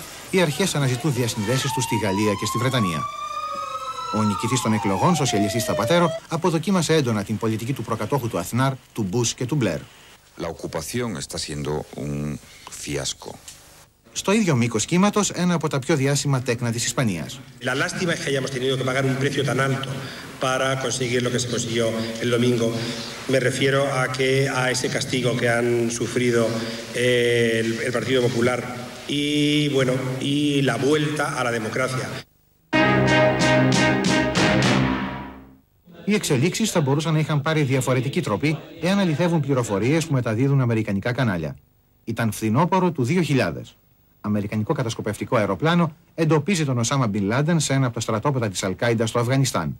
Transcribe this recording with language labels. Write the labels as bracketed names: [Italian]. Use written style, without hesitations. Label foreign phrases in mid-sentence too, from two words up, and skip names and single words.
[Greek] Οι αρχές αναζητούν διασυνδέσεις του στη Γαλλία και στη Βρετανία. Ο νικητής των εκλογών, σοσιαλιστής Θαπατέρο, αποδοκίμασε έντονα την πολιτική του προκατόχου του Αθνάρ, του Μπούς και του Μπλερ. Στο ίδιο μήκος κύματος, ένα από τα πιο διάσημα τέκνα της Ισπανίας. [Spanish] La lástima es que hayamos tenido que pagar un precio tan alto para conseguir lo que se consiguió el domingo. Me refiero a ese castigo que han sufrido el Partido Popular y la vuelta a la democracia. [Greek] Οι εξελίξεις θα μπορούσαν να είχαν πάρει διαφορετική τροπή εάν αληθεύουν πληροφορίες που μεταδίδουν αμερικανικά κανάλια. Ήταν φθινόπωρο του 2000. Αμερικανικό κατασκοπευτικό αεροπλάνο εντοπίζει τον Οσάμα Μπιν Λάντεν σε ένα από τα στρατόπεδα της Αλ-Κάιντα στο Αφγανιστάν.